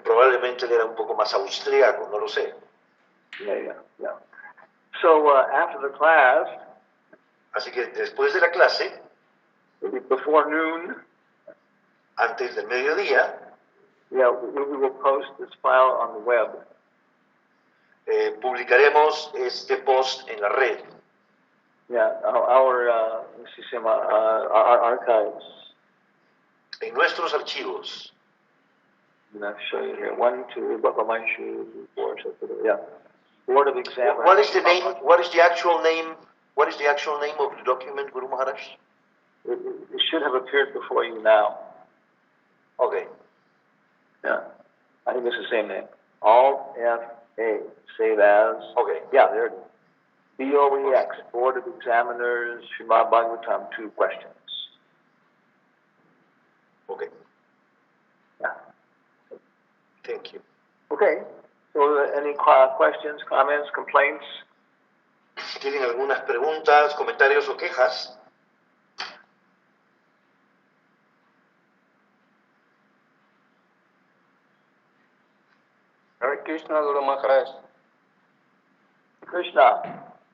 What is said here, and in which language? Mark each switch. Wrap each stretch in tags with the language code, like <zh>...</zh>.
<es>Probablemente él era un poco más austríaco, no lo sé.</es> <en>Yeah. So after the class,</en> <es>Así que después de la clase,</es> <en>maybe before noon,</en> <es>antes del mediodía,</es> <en>yeah, we will post this file on the web.</en> <es>publicaremos este post en la red,</es> <en>Yeah, our archives.</en> <es>en nuestros archivos.</es> <en>And I'll show you here. 1, 2, Bapamanshu, 4, yeah. Board of Examiners. What is the name? What is the actual name? What is the actual name of the document, Guru Maharaj? It should have appeared before you now. Okay. Yeah. I think it's the same name. Alt-F-A, save as. Okay. Yeah, there it is. BOEX, Board of Examiners, Srimad Bhagavatam, 2 questions. Okay. Yeah. Thank you. Okay. So any questions, comments, complaints?</en> <es>¿Tienen algunas preguntas, comentarios o quejas?</es> <en>Hare Krishna, Guru Maharaj. Krishna.</en>